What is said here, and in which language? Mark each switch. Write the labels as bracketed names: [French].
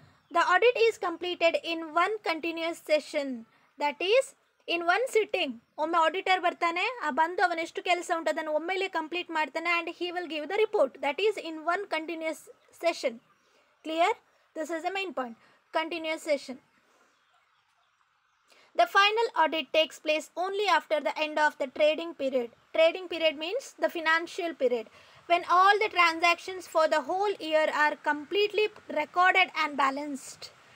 [English] The audit is completed in one continuous session, that is in one sitting. [Kannada] ಒಮ್ಮೆ auditor ಬರ್ತಾನೆ, ಬಂದು ಅವನೆಷ್ಟು ಕೆಲಸ ಉಂಟು ಅದನ್ನು ಒಮ್ಮೆಲೆ ಕಂಪ್ಲೀಟ್ ಮಾಡ್ತಾನೆ [English] and he will give the report. That is in one continuous session. Clear? This is the main point. Continuous session. The final audit takes place only after the end of the trading period. Trading period means the financial period, when all the transactions for the whole year are completely recorded and balanced.